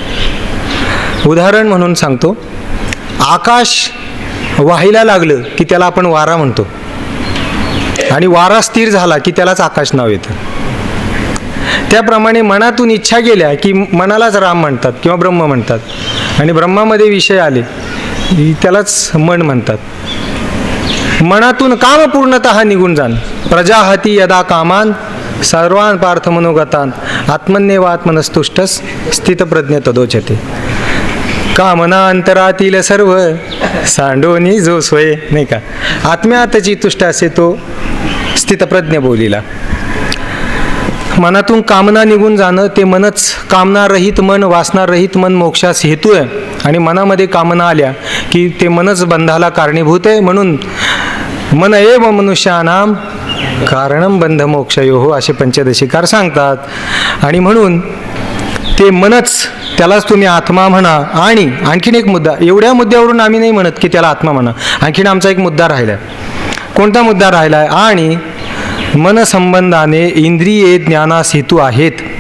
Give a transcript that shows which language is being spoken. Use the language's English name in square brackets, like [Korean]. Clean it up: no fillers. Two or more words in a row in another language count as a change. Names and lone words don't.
[Marathi] उदाहरण म्हणून सांगतो, आकाश वाहायला लागलं की त्याला आपण वारा म्हणतो आणि वारा स्थिर झाला की त्यालाच आकाश नाव येतं. त्याप्रमाणे मनातून इच्छा गेल्या की मनालाच राम म्हणतात किंवा ब्रह्म म्हणतात. आणि ब्रह्मामध्ये विषय आले त्यालाच मन म्हणतात. मनातून काम पूर्णतः निघून जाण. [Sanskrit] प्रजाहती यदा कामान सर्वान पार्थ मनोगतान आत्मन्येव आत्मनस्तुष्टस स्थितप्रज्ञ तदोचते. [Marathi] कामना अंतरातील सर्व सांडोनी जो सोय, नाही का, आत्म्यातची तुष्ट असे तो स्थितप्रज्ञ बोलिला. मनातून कामना निघून जाणं ते मनच, कामनारहित मन, वासनारहित मन मोक्षास हेतू आहे. आणि मनामध्ये कामना आल्या की ते मनच बंधाला कारणीभूत आहे. म्हणून [Sanskrit] मन एव मनुष्यानाम कारणम बंध मोक्षयोः [Marathi] असे पंचदशीकार सांगतात. आणि म्हणून ते मनच, त्यालाच तुम्ही आत्मा म्हणा. आणि आणखीन एक मुद्दा, एवढ्या मुद्द्यावरून आम्ही नाही म्हणत की त्याला आत्मा म्हणा. आणखीन आमचा एक मुद्दा राहिला आहे. कोणता मुद्दा राहिला आहे? आणि मनसंबंधाने इंद्रिये ज्ञानास हेतू आहेत.